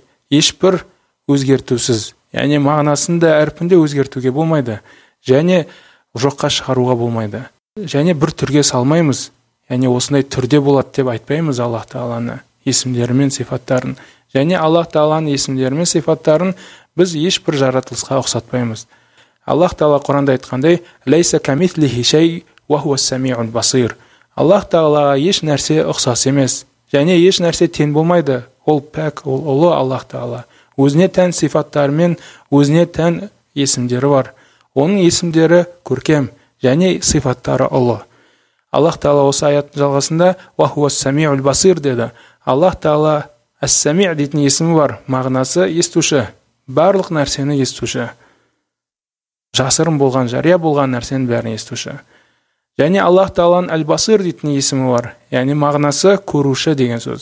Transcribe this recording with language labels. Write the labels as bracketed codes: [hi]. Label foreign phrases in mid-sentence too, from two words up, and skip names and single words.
[kk] Ешбір өзгертусіз, яғни мағынасында әрпінде өзгертуге болмайды, және жоққа шығаруға болмайды. Және бір түрге салмаймыз, яғни осындай түрде болады деп айтпаймыз Аллах Тағаланы есімдері мен сипаттарын. Және Аллах Тағаланың есімдері мен сипаттарын біз ешбір жаратылысқа ұқсатпаймыз. Аллах Тағала Құранда айтқандай: [ar] "ليس كمثله شيء وهو السميع البصير". [kk] Аллах Тағалаға еш нәрсе ұқсас емес, және еш нәрсе тең болмайды. Ол пәк, ол ұлы Аллах Тағала. Өзіне тән сифаттары мен өзіне тән есімдері бар. Оның есімдері көркем, және сифаттары ұлы. Аллах Тағала осы аяттың жалғасында [ar] "وهو السميع البصير" [kk] деді. Аллах Тағала Ас-Сами' дейтін есімі бар, мағынасы естуші, барлық нәрсені естуші. Жасырын болған, жария болған нәрсенің бәрін естуші. Және Аллах Тағаланың Әл-Басир дейтін есімі бар, яғни мағынасы көруші деген сөз.